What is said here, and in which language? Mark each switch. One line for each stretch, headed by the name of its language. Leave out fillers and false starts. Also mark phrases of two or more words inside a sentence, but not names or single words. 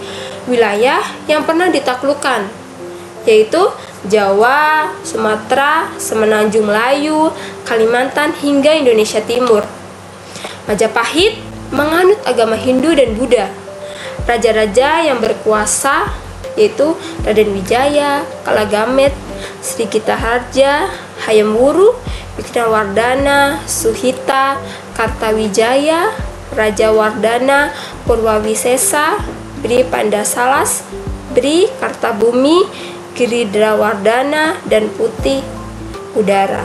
Indonesian: Wilayah yang pernah ditaklukkan yaitu Jawa, Sumatera, Semenanjung Melayu, Kalimantan hingga Indonesia Timur. Majapahit menganut agama Hindu dan Buddha. Raja-raja yang berkuasa yaitu Raden Wijaya, Kalagamet, Sri Gitaharja, Hayam Wuruk, Wikramawardhana, Suhita, Kartawijaya, Raja Wardana, Purwawisesa, Bri Pandasalas, Bri Kartabumi, Giridrawardana, dan Putih Udara.